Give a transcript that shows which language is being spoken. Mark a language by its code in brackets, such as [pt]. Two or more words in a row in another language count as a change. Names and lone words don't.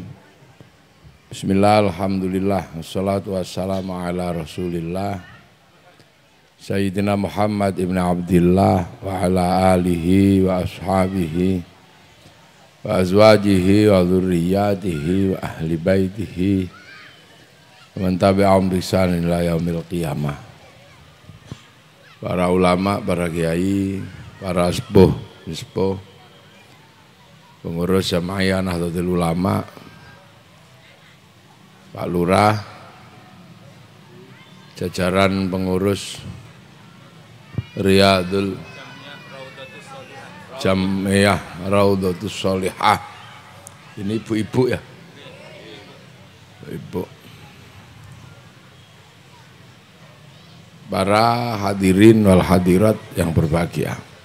[ar] بسم الله، الحمد لله، والصلاة والسلام على رسول الله سيدنا محمد بن عبد الله وعلى آله وأصحابه وأزواجه وذرياته وأهل بيته ومن تبعهم بإحسان إلى يوم القيامة. [id] Para ulama, para kiai, para sepuh, pengurus Jamaah Nahdlatul Ulama, Pak Lurah, jajaran pengurus Riyadul Jamiah Raudhatus Sholihah. Ini ibu-ibu ya? Ibu. Para hadirin wal hadirat yang berbahagia.